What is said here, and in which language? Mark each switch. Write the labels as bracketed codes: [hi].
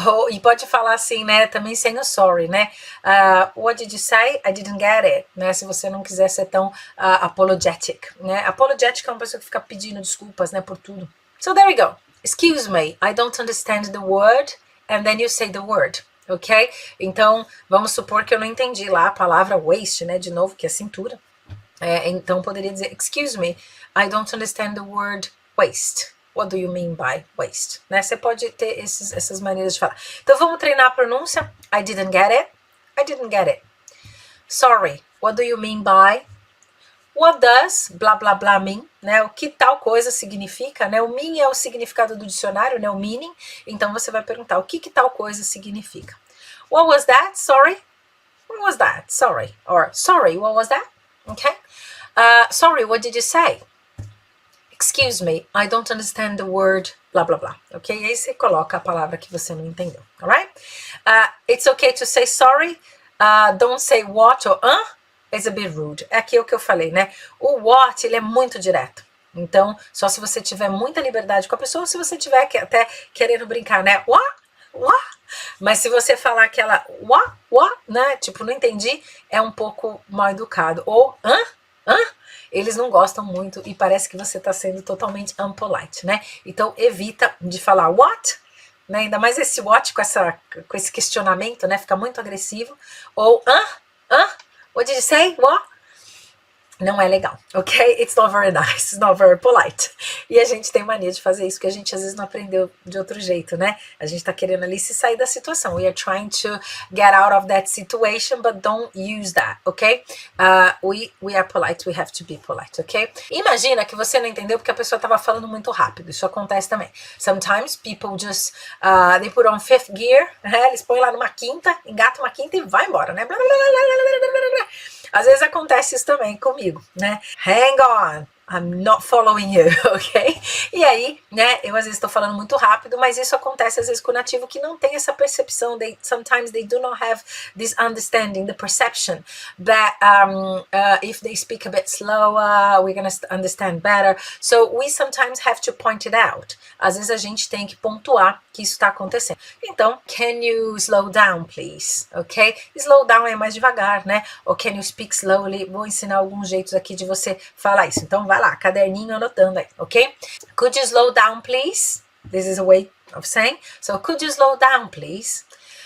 [pt] E pode falar assim, né, também sem o sorry, né, [en] what did you say? I didn't get it, [pt] né, se você não quiser ser tão apologetic, né, apologetic é uma pessoa que fica pedindo desculpas, né, por tudo. [en] So there we go, excuse me, I don't understand the word, and then you say the word, ok? [pt] Então, vamos supor que eu não entendi lá a palavra waste, né, de novo, que é cintura, então poderia dizer, [en] excuse me, I don't understand the word waste. What do you mean by waste? Né? [pt] Você pode ter essas maneiras de falar. Então vamos treinar a pronúncia. [en] I didn't get it. I didn't get it. Sorry. What do you mean by? What does blá blá blá mean? Né? [pt] O que tal coisa significa? Né? O mean é o significado do dicionário, né? O meaning. Então você vai perguntar o que tal coisa significa. [en] What was that? Sorry. What was that? Sorry. Or sorry, what was that? Okay. Sorry, what did you say? Excuse me, I don't understand the word blá blá blá, ok? [pt] E aí você coloca a palavra que você não entendeu, [en] alright? It's okay to say sorry, don't say what or it's a bit rude. [pt] É aqui o que eu falei, né? O what, ele é muito direto. Então, só se você tiver muita liberdade com a pessoa, se você tiver até querendo brincar, né? What? Mas se você falar aquela what, né? Tipo, não entendi, é um pouco mal educado. Ou, eles não gostam muito e parece que você está sendo totalmente unpolite, né? Então, evita de falar what, né? Ainda mais esse what com esse questionamento, né? Fica muito agressivo. Ou, [en] what did you say? What? [pt] Não é legal, ok? [en] It's not very nice, it's not very polite. [pt] E a gente tem mania de fazer isso, que a gente às vezes não aprendeu de outro jeito, né? A gente tá querendo ali se sair da situação. [en] We are trying to get out of that situation, but don't use that, ok? We are polite, we have to be polite, ok? [pt] Imagina que você não entendeu porque a pessoa tava falando muito rápido. Isso acontece também. [en] Sometimes people just, they put on fifth gear, né? [pt] Eles põem lá numa quinta, engatam uma quinta e vai embora, né? Blá, blá, blá, blá, blá, blá, blá. Às vezes acontece isso também comigo, né? [en] Hang on, I'm not following you, ok? [pt] E aí, né, eu às vezes estou falando muito rápido, mas isso acontece às vezes com o nativo que não tem essa percepção. [en] Sometimes they do not have this understanding, the perception that if they speak a bit slower, we're going to understand better. So we sometimes have to point it out. [pt] Às vezes a gente tem que pontuar que isso está acontecendo. [en] Então, can you slow down, please? Ok? [pt] Slow down é mais devagar, né? Ou [en] can you speak slowly? [pt] Vou ensinar alguns jeitos aqui de você falar isso. Então, vai lá, caderninho anotando aí, ok? [en] Could you slow down, please? This is a way of saying. So, could you slow down, please? Can you speak a bit more slowly, please? Is another way.